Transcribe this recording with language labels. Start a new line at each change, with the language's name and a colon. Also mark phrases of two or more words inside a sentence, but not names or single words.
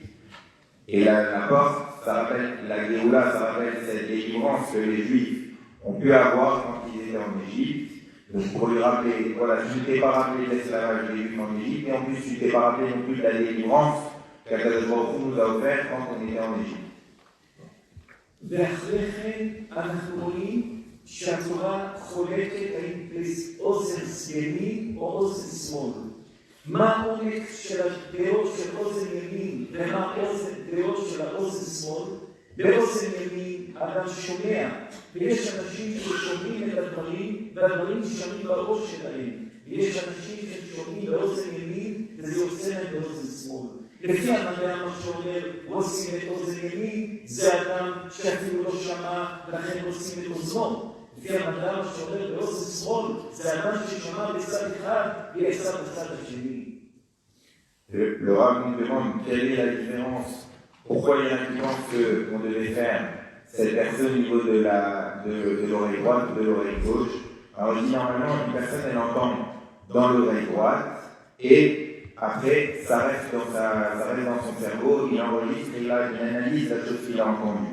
French: Et la porte, ça rappelle la Géoula, ça rappelle cette délivrance que les Juifs ont pu avoir quand ils étaient en Égypte. Donc pour lui rappeler, voilà, tu ne t'es pas rappelé l'esclavage des Juifs en Égypte, et en plus tu ne t'es pas rappelé non plus de la délivrance qu'Akadosh Baruch Hu nous a offert quand on était en Égypte.
Hebrew: ואחרי כן אנחנו רואים שהתורה חולקת האם אוזן ימין או אוזן שמאל. מה העומק של הדעות של אוזן ימין ומה הדעות של האוזן שמאל? באוזן ימין אדם שומע, ויש אנשים ששומעים את הדברים והדברים נשארים בראש שלהם. ויש אנשים ששומעים באוזן ימין וזה יוצא להם באוזן שמאל. לפי המדע מה שאומר, עושים את אוזן ימין, זה אדם שאפילו לא שמע, לכן עושים את אוזנו. לפי המדע מה שאומר, באוזן שמאל, זה אדם ששמע בצד אחד, ויצא בצד השני.
French: Le Rav nous demande quelle est la différence, pourquoi il y en a qui pensent qu'on devait faire cette personne au niveau de l'oreille droite ou de l'oreille gauche. Alors je dis normalement, une personne elle entend dans l'oreille droite et après, ça reste dans son cerveau, il enregistre et là, il analyse la chose qu'il a entendue.